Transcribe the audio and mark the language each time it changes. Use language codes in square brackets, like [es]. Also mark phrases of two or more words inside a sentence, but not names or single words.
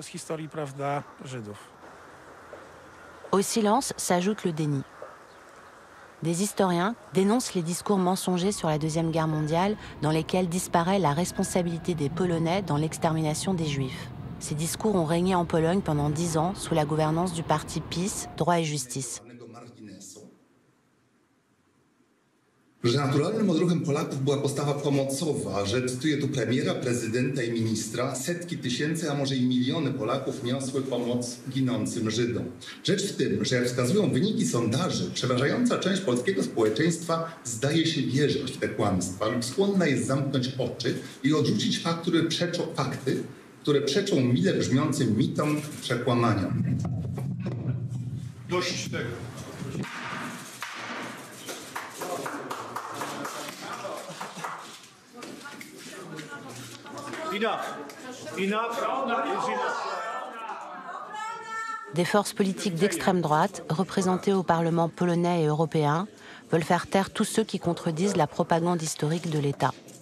[fr] Au silence s'ajoute le déni. Des historiens dénoncent les discours mensongers sur la Deuxième Guerre mondiale dans lesquels disparaît la responsabilité des Polonais dans l'extermination des Juifs. Ces discours ont régné en Pologne pendant 10 ans sous la gouvernance du parti PiS, Droit et Justice. [pl] Że naturalnym odruchem Polaków była postawa pomocowa, że cytuję tu premiera, prezydenta i ministra, setki tysięcy, a może i miliony Polaków niosły pomoc ginącym Żydom. Rzecz w tym, że jak wskazują wyniki sondaży, przeważająca część polskiego społeczeństwa zdaje się wierzyć w te kłamstwa lub skłonna jest zamknąć oczy i odrzucić fakty, które przeczą mile brzmiącym mitom, przekłamaniom. Dość tego. [fr] Des forces politiques d'extrême droite, représentées au Parlement polonais et européen, veulent faire taire tous ceux qui contredisent la propagande historique de l'État.